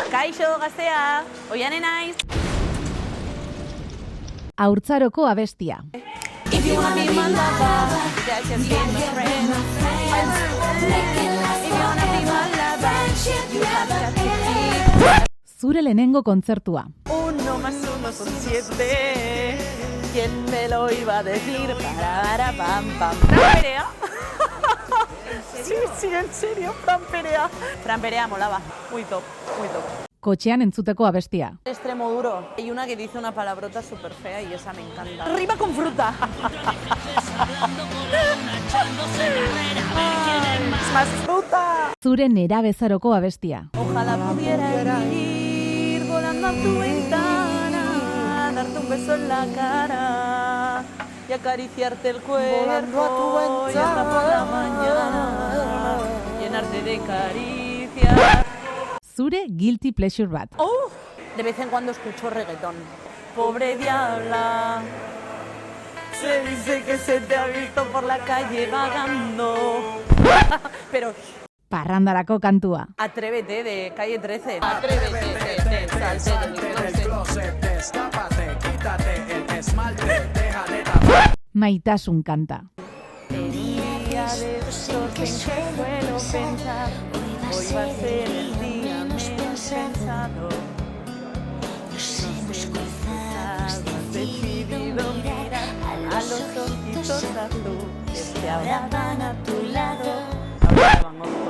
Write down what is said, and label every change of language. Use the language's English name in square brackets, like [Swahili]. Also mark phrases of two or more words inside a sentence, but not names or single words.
[Basque] Kaixo, gaztea, oiane naiz. Haurtzaroko abestia. [English] If you wanna be my lover, that can be my friend. If you wanna be my lover, you have got to keep. [Basque] Zure lehenengo kontzertua. [Spanish] 1 más 1 son 7. ¿Quién me lo iba a decir? Para, pam, pam. ¿Fran Perea? Sí, en serio, Fran Perea. Fran Perea molaba. Muy top, muy top. [Basque] Kotxean entzuteko abestia. [Spanish] Extremo duro. Hay una que dice una palabrota súper fea y esa me encanta. Rima con fruta. Es más fruta. [Basque] Zure nerabezaroko abestia. [Spanish] Ojalá pudiera ir volando a tu ventana, darte un beso en la cara y acariciarte el cuerpo Volando a tu y hasta por la mañana llenarte de caricias. [Basque] Zure [English] guilty pleasure [Basque] bat. [Spanish] De vez en cuando escucho reggaetón. Pobre diabla, se dice que se te ha visto por la calle vagando. Pero [Basque] Parrandarako kantua. [Spanish] atrévete de Calle 13. Atrévete, salte del closet. Destápate, quítate el esmalte, déjale tapar. [Basque] Maitasun kanta. [Spanish] En un día de estos en que suelo pensar, hoy va a ser el día menos pensado. Has decidido mirar a los ojitos azules que ahora van a tu lado.